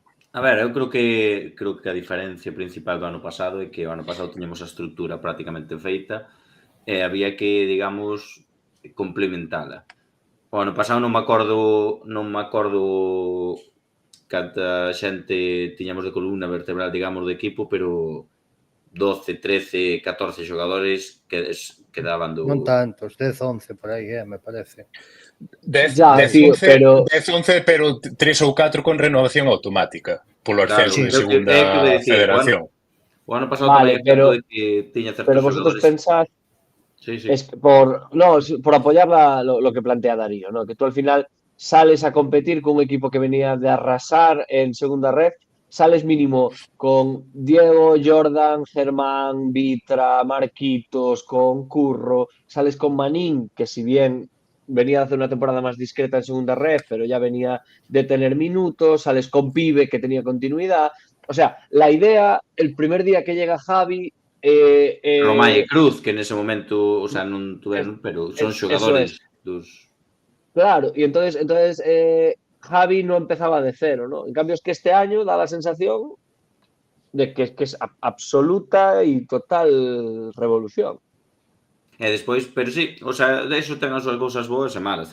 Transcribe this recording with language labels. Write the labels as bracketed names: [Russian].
[Galician] A ver, eu creo que a diferencia principal do ano pasado é que o ano pasado tiñamos a estrutura prácticamente feita e había que, digamos, complementala. O ano pasado non me acordo canta xente tiñamos de columna vertebral, digamos, do equipo, pero 12, 13, 14 xogadores que daban do... Non tantos, 10, 11 por aí, me parece. 10, 11, pero 3 ou 4 con renovación automática polo ascenso de segunda federación. O ano pasado tamén pero de que tiña certos [Spanish] pero vosotros [Galician] xogadores... [Spanish] pensás es por apoyar lo que plantea Darío, ¿no? Que tú al final sales a competir con un equipo que venía de arrasar en segunda red, sales mínimo con Diego, Jordan, Germán, Vitra, Marquitos, con Curro, sales con Manín, que si bien venía a hacer una temporada más discreta en segunda red, pero ya venía de tener minutos, sales con Pibe, que tenía continuidad. O sea, la idea, el primer día que llega Javi... [Galician] Romay e Cruz, que nese momento, o sea, non tuveron, pero son xogadores dos... [Spanish] Claro, y entonces Javi no empezaba de cero, ¿no? En cambio es que este año da la sensación de que es absoluta y total revolución. [Galician] E despois, pero sí, o sea, de iso ten as súas cousas boas e malas.